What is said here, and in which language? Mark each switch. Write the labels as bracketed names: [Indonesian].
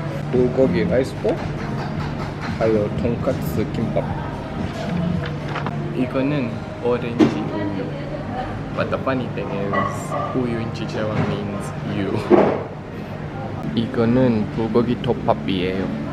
[Korean] 불고기 라이스볼, 하여 돈까스 김밥. 이거는 오렌지 우유. [English] But the funny thing is, 우유 in Chichewa means you. [Korean] 이거는 불고기 덮밥이에요.